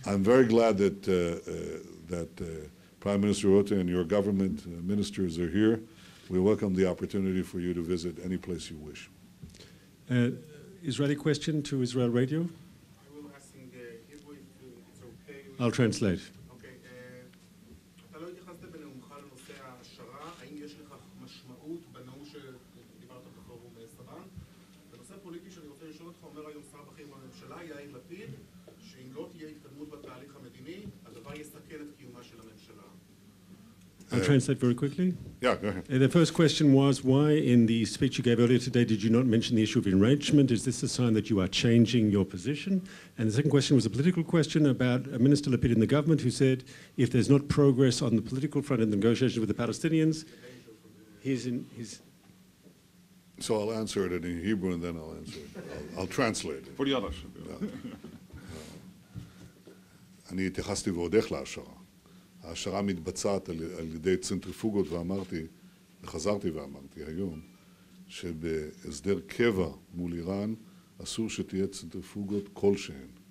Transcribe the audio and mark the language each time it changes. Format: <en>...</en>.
<en>I'm very glad that Prime Minister Rutte and your government ministers are here. We welcome the opportunity for you to visit any place you wish. Israeli question to Israel Radio. I will ask in Hebrew if it's okay. I'll translate.</en> <he>אוקיי, אתה לא התייחסת בנאומך לנושא ההעשרה, האם יש לכך משמעות בנאום שדיברת בפורום סבן? בנושא פוליטי שאני רוצה לשאול אותך, אומר היום שר בכיר בממשלה, יאיר לפיד, שאם לא תהיה התקדמות בתהליך המדיני, הדבר יסכן את קיומה של הממשלה.</he> <en>I'll translate very quickly. Yeah, go ahead. The first question was, why in the speech you gave earlier today did you not mention the issue of enrichment? Is this a sign that you are changing your position? And the second question was a political question about Minister Lapid in the government who said if there's not progress on the political front in the negotiations with the Palestinians, he's in his... So I'll answer it in Hebrew and then I'll answer it. I'll translate it. For the others.</en> <he>אני התייחסתי ועוד איך להעשרה. ההעשרה מתבצעת על ידי צנטריפוגות, וחזרתי ואמרתי היום, שבהסדר קבע מול איראן אסור שתהיה צנטריפוגות כלשהן.</he>